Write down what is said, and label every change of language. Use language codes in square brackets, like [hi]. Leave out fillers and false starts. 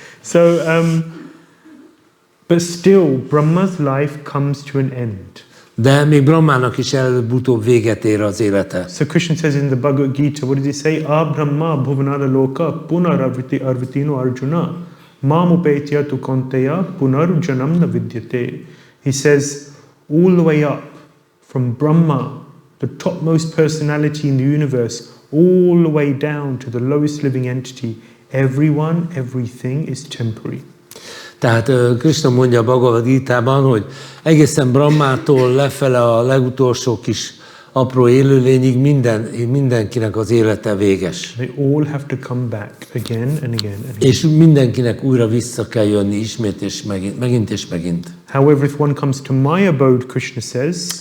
[en] So, but still, Brahma's life comes to an end. [hu] De még Brahmának is előbb-utóbb véget ér az élete. [en] So Krishna says in the Bhagavad Gita, what does he say? [sa] Brahma bhuvanada loka punararviti arvitino arjuna mamupetya tu konteya punarjanam na vidyate. [en] He says all the way up from Brahma the topmost personality in the universe, all the way down to the lowest living entity, everyone, everything is temporary. [hu] Tehát Krishna mondja a Bhagavad Gitában, hogy egészen Brahmától lefele a legutolsó kis apró élőlényig mindenkinek az élete véges. [en] They all have to come back again and again and again. [hu] És mindenkinek újra vissza kell jönni ismét és megint és megint. [en] However, if one comes to my abode, Krishna says,